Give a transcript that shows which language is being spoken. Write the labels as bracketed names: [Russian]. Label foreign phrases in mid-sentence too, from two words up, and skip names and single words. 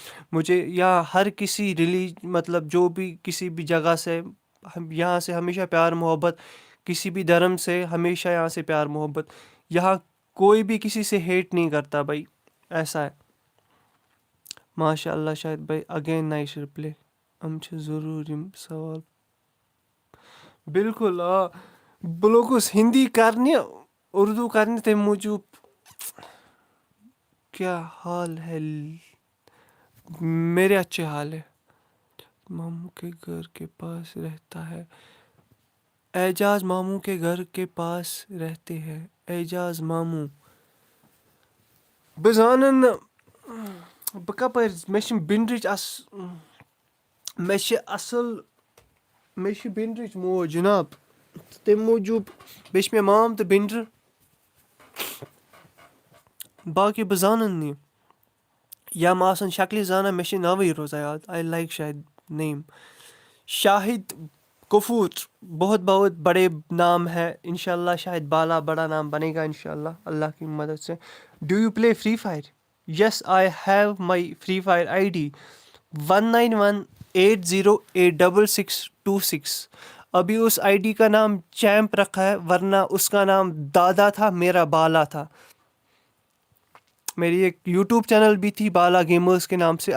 [Urdu] مجھے یہاں ہر کسی مطلب جو بھی کسی بھی جگہ سے, یہاں سے ہمیشہ پیار محبت, کسی بھی دھرم سے ہمیشہ یہاں سے پیار محبت. یہاں کوئی بھی کسی سے ہیٹ نہیں کرتا بھائی, ایسا ہے. ماشاء اللہ شاید بھائی [English] again nice reply. [Kashmiri] ہم چھِ ضروٗر یِم سوال. بالکل آ, بہٕ لوٚگُس ہِندی کرنہِ, اردو کرنہِ, تَمہِ موٗجوٗب. [Urdu] کیا حال ہے, میرے اچھے حال ہے. ماموں کے گھر کے پاس رہتا ہے. اعجاز ماموں کے گھر کے پاس رہتے ہیں. اعجاز ماموں. [Kashmiri] بہٕ زانن نہٕ, بہٕ کپٲرۍ, مےٚ چھِ بِنرٕچ مےٚ چھِ بِنرٕچ موج جِناب, تَمہِ موٗجوٗب بیٚیہِ چھِ مےٚ مام تہٕ بِنرٕ. باقٕے بہٕ زانن نہٕ. یا مےٚ آسن شکلہِ زانان, مےٚ چھِ ناوٕے روزان یاد. [English] I like Shahid name. [Urdu] شاہد کفور, بہت بہت بڑے نام ہے. انشاءاللہ شاید بالا بڑا نام بنے گا انشاءاللہ, اللہ کی مدد سے. [English] Do you play Free Fire? Yes I have my Free Fire ID 1918086626. [Urdu] ابھی اس آئی ڈی کا نام چیمپ رکھا ہے, ورنہ اس کا نام دادا تھا, میرا بالا تھا. میری ایک یوٹیوب چینل بھی تھی بالا گیمرز کے نام سے.